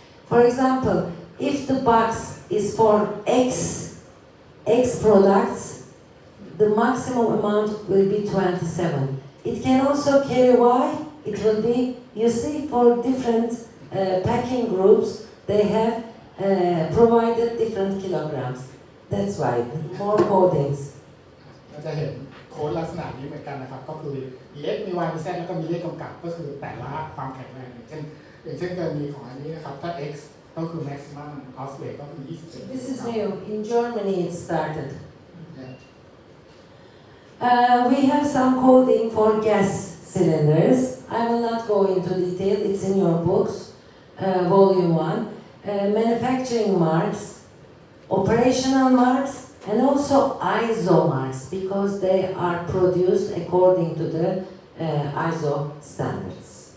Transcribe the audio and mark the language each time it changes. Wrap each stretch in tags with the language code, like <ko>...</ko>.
<en>For example, if the box is for X products, the maximum amount will be 27. It can also carry Y. It will be, you see, for different packing groups, they have provided different kilograms. That's why, more codings.</en> <th>เราจะเห็นโค้ดลักษณะนี้เหมือนกันนะครับก็คือมี X มี Y มี Z แล้วก็มีเลขกำกับก็คือแต่ละความแข็งแรงอย่างเช่น อย่างเช่นกรณีของอันนี้นะครับถ้า x ก็คือ</th> <en>maximum house rate</en> <th>ก็คือ 27</th> <en>This is new. In Germany it started. We have some coding for gas cylinders. I will not go into detail. It's in your books, volume 1. Manufacturing marks, operational marks, and also ISO marks because they are produced according to the ISO standards.</en>